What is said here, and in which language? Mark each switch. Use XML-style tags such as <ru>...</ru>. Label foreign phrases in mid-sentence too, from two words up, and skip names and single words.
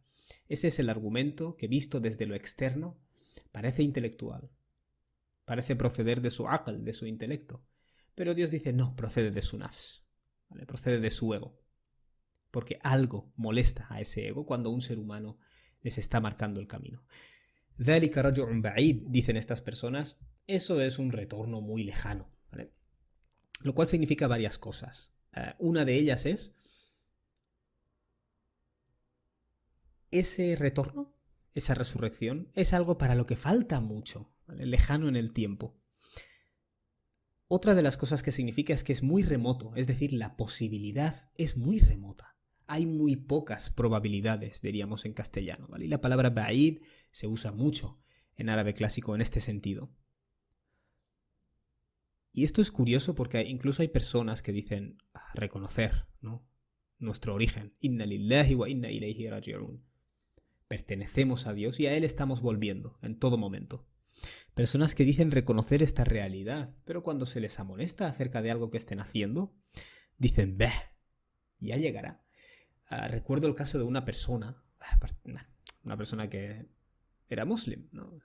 <es>Ese es el argumento que, visto desde lo externo, parece intelectual. Parece proceder de su aql, de su intelecto. Pero Dios dice, no, procede de su nafs. ¿Vale? Procede de su ego. porque algo molesta a ese ego cuando un ser humano les está marcando el camino.</es> <ar>ذَلِكَ رَجْعٌ بَعِيدٌ,</ar> <es>dicen estas personas, eso es un retorno muy lejano, ¿vale? Lo cual significa varias cosas. Una de ellas es ese retorno, esa resurrección, es algo para lo que falta mucho, ¿vale? Lejano en el tiempo. Otra de las cosas que significa es que es muy remoto, es decir, la posibilidad es muy remota. Hay muy pocas probabilidades, diríamos en castellano, ¿vale? Y la palabra ba'id se usa mucho en árabe clásico en este sentido. Y esto es curioso porque incluso hay personas que dicen reconocer, ¿no?, nuestro origen.</es> <ar>إنا لله وإنا إليه راجعون.</ar> <es>Pertenecemos a Dios y a Él estamos volviendo en todo momento. Personas que dicen reconocer esta realidad, pero cuando se les amonesta acerca de algo que estén haciendo, dicen, beh, ya llegará. Recuerdo el caso de una persona que era muslim, ¿no?</es>